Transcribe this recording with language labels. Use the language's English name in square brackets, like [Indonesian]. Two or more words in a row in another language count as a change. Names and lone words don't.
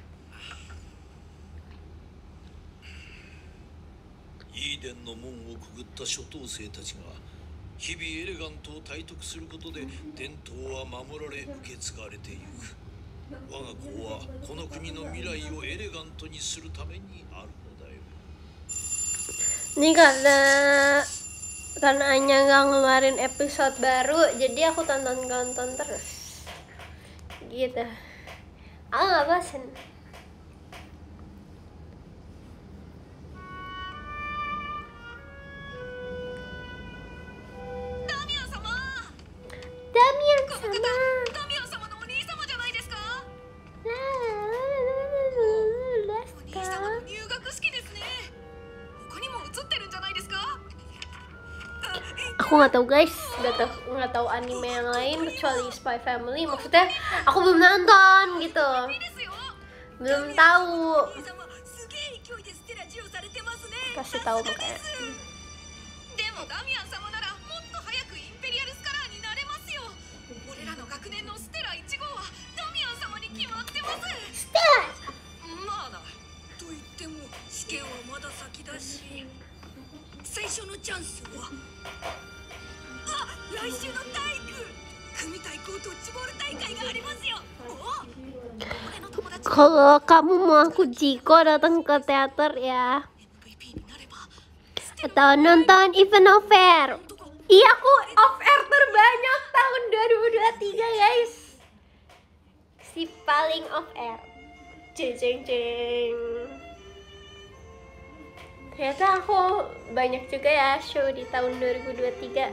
[Japanese] イーデンの門をくぐった初等生たちが日々エレガントを体得することで伝統は守られ受け継がれていく。我が校はこの国の未来をエレガントにするためにあるのだよ。 [Indonesian] Ini karena Anya nggak ngeluarin episode baru, jadi aku tonton terus. Gitu. Aku nggak bosen. [Japanese] Damian sama. ダミアン様のお兄様じゃないですか。お兄様の入学式ですね。他にも映ってるんじゃないですか。 [Indonesian] Aku nggak tahu guys, nggak tahu anime yang lain kecuali Spy Family. Maksudnya aku belum nonton gitu, [Japanese] ですよ。 [Indonesian] belum tahu. [Japanese] お兄様すげえ勢いでステラジオされてますね。 [Indonesian] Kasih tahu makanya. [Japanese] でもダミアン様ならもっと早くインペリアルスカラーになれますよ。俺らの学年のステラ1号はダミアン様に決まってます。まあな。と言っても試験はまだ先だし、最初のチャンスは来週の体育組対抗ドッジボール大会がありますよ。俺の友達 [Indonesian] Kalau kamu mau aku Jiko datang ke teater ya, [Japanese] MVP になれば [Indonesian] atau nonton event [English] off air. [Indonesian] Iya, aku [English] off air [Indonesian] terbanyak tahun 2023 guys. Si paling [English] off air. [Indonesian] Jeng jeng jeng. Ternyata aku banyak juga ya show di tahun 2023.